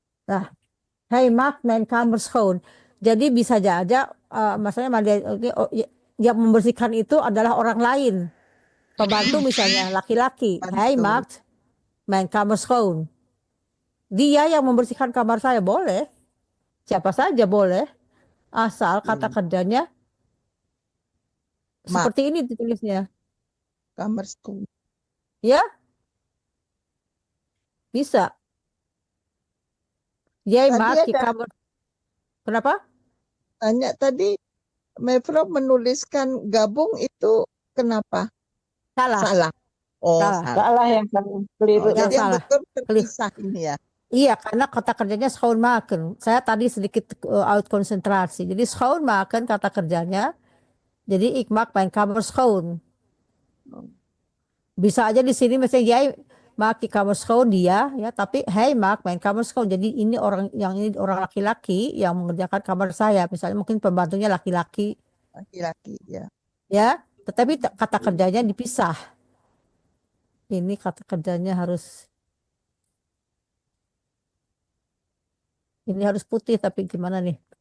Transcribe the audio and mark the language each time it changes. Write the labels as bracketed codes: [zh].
[nl] Nah, hij maakt mijn kamer schoon. [id] Jadi bisa aja maksudnya yang membersihkan itu adalah orang lain. Pembantu misalnya laki-laki. [nl] Hij maakt mijn kamer schoon. [id] Dia yang membersihkan kamar saya boleh. Siapa saja boleh. Asal kata kerjanya seperti ini ditulisnya. [nl] Kamar schoon. [id] Ya? Bisa. [nl] Jij [id] Tadi [nl] maakt je [id] ada- kamer. Kenapa? Tanya tadi, Mevrouw menuliskan gabung itu kenapa? Salah. Salah. Oh, Salah. Salah yang keliru. Yang jadi yang salah. betul terpisah ini ya. Iya, karena kata kerjanya schoonmaken. Saya tadi sedikit out konsentrasi. Jadi schoonmaken kata kerjanya. [nl] Jadi ik maak mijn kamer schoon. [id] Bisa aja di sini misalnya [nl] jij maak je kamer schoon [id] dia ya, tapi [nl] hij maakt mijn kamer schoon. [id] Jadi ini orang laki-laki yang mengerjakan kamar saya. Misalnya mungkin pembantunya laki-laki Laki-laki ya. ya, tetapi kata kerjanya dipisah. Ini kata kerjanya harus putih, tapi gimana nih?